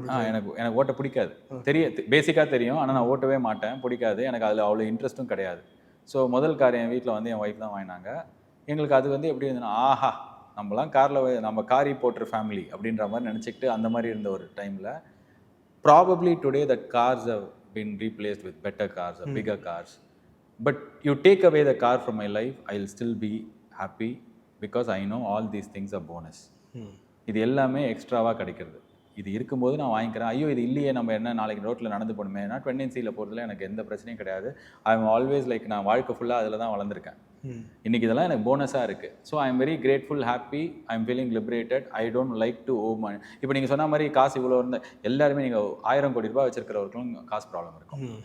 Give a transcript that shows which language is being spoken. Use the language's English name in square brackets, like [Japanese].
[Tamil] எனக்கு ஓட்ட பிடிக்காது, பேசிக்காக தெரியும், ஆனால் நான் ஓட்டவே மாட்டேன், பிடிக்காது எனக்கு, அதில் அவ்வளோ இன்ட்ரெஸ்ட்டும் கிடையாது. ஸோ முதல் கார் என் வீட்டில் வந்து என் ஒய்ஃப் தான் வாங்கினாங்க. எங்களுக்கு அது வந்து எப்படி இருந்ததுன்னா, ஆஹா நம்மலாம் காரில் நம்ம காரி போட்டுற ஃபேமிலி அப்படின்ற மாதிரி நினச்சிக்கிட்டு அந்த மாதிரி இருந்த ஒரு டைமில் [English] Probably today that cars have been replaced with better cars, bigger cars. But you take away the car from my life, I'll still be happy because I know all these things are bonus. [Tamil] இது எல்லாமே எக்ஸ்ட்ராவாக கிடைக்கிறது. இது இருக்கும்போது நான் வாங்கிக்கிறேன். ஐயோ இது இல்லையே, நம்ம என்ன நாளைக்கு ரோட்டில் நடந்து போகணுமே. நான் டுவெண்டன்சியில் போகிறதுல எனக்கு எந்த பிரச்சனையும் கிடையாது. [English] I am always like, [Tamil] நான் வாழ்க்கை ஃபுல்லாக அதில் தான் வளர்ந்துருக்கேன். இன்றைக்கி இதெல்லாம் எனக்கு போனஸாக இருக்குது. [English] So I am very grateful, happy, I am feeling liberated. I don't like to owe money. [Tamil] இப்போ நீங்கள் சொன்ன மாதிரி காசு இவ்வளோ இருந்த எல்லாருமே, நீங்கள் 1000 கோடி ரூபாய் வச்சிருக்கிறவர்களும் காசு ப்ராப்ளம் இருக்கும்.